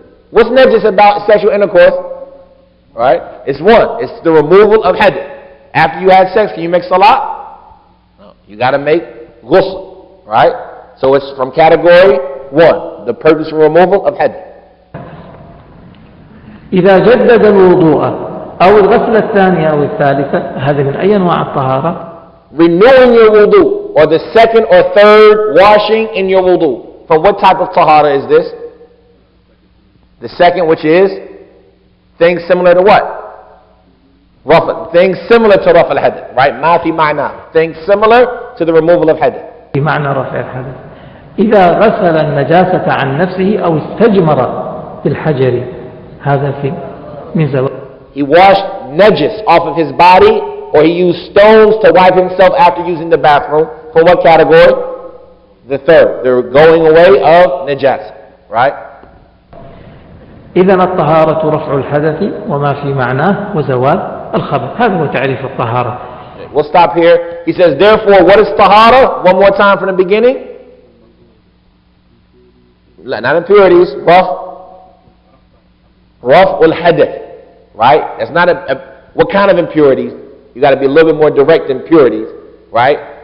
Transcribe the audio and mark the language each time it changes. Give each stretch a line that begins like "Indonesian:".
English: What's najis about sexual intercourse? Right? It's 1. It's the removal of hadith. After you had sex, can you make salah? No. You got to make ghusl. Right? So it's from category 1. The purposeful removal of hadith.
Arabic: إذا جدد الوضوء أو الغسلة الثانية أو الثالثة، هذا من أي أنواع الطهارة؟
English: Renewing your wudu, or the second or third washing in your wudu. From what type of tahara is this? The second, which is things similar to what? Rafal. Things similar to rafal hadith, right?
Arabic: Ma fi ma'na.
English: Things similar to the removal of hadith.
Arabic: بمعنى رفع الحدث. إذا غسل النجاسة عن نفسه أو استجمر بالحجر، هذا في من زوال.
English: He washed najis off of his body, or he used stones to wipe himself after using the bathroom. From what category? The third. The going away of najas. Right?
Arabic: إذا الطهارة رفع الحدث وما في معناه وزوال الخبث. هذا هو تعريف الطهارة.
English: We'll stop here. He says, therefore, what is tahara? One more time from the beginning. Not impurities. Raf al-hadith. Right? That's not what kind of impurities? You got to be a little bit more direct than purities. Right?